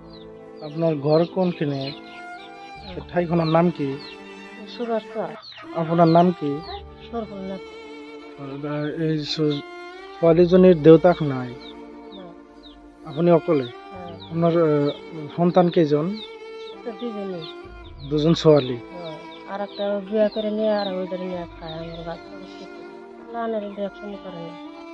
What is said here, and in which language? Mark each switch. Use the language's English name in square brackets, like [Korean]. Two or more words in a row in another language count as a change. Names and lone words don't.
[Bangla] আপনার ঘর কোনখানে? ঠাইখনের নাম কি? সুগার চর। আপনার নাম কি? সরফুলনাথ। [Assamese] এই ছোৱালীজনীৰ দেউতাক নাই, আপুনি অকলে? আপোনাৰ সন্তান কেইজন? দুজনে। দুজন ছোৱালী? [Bangla] আর একটা বিয়ে করে নিয়ে আর ওইদের নিয়ে খায়, আমার বাচ্চা লানের দেখশন করে না।